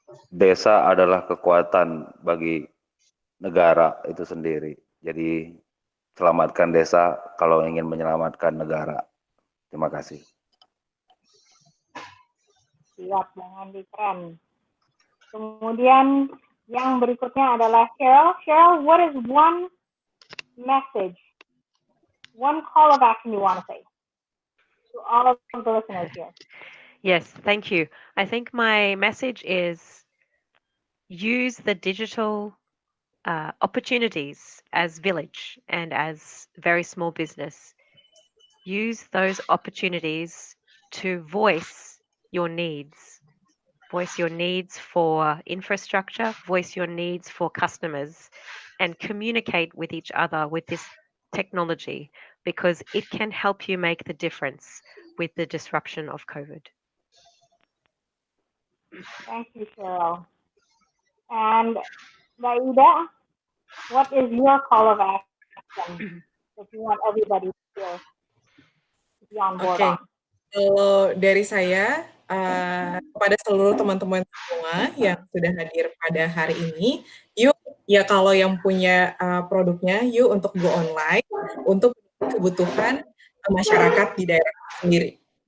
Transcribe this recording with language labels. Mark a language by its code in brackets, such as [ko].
[id] Desa adalah kekuatan bagi negara itu sendiri. Jadi selamatkan desa kalau ingin menyelamatkan negara. Terima kasih. Siap, Bang Andi, keren. Kemudian yang berikutnya adalah Cheryl. [en] Cheryl, what is one message, one call of action you want to say to all of the listeners here? Yes, thank you. I think my message is use the digital opportunities as Village and as very small business. Use those opportunities to voice your needs. Voice your needs for infrastructure, voice your needs for customers, and communicate with each other with this technology because it can help you make the difference with the disruption of COVID. Thank you, Cheryl. And Mbak Ida, what is your call of action that you want everybody to be on board on? [id] Kalau dari saya, kepada seluruh teman-teman semua yang sudah hadir pada hari ini, yuk ya kalau yang punya produknya, yuk untuk go online, untuk kebutuhan masyarakat di daerah sendiri.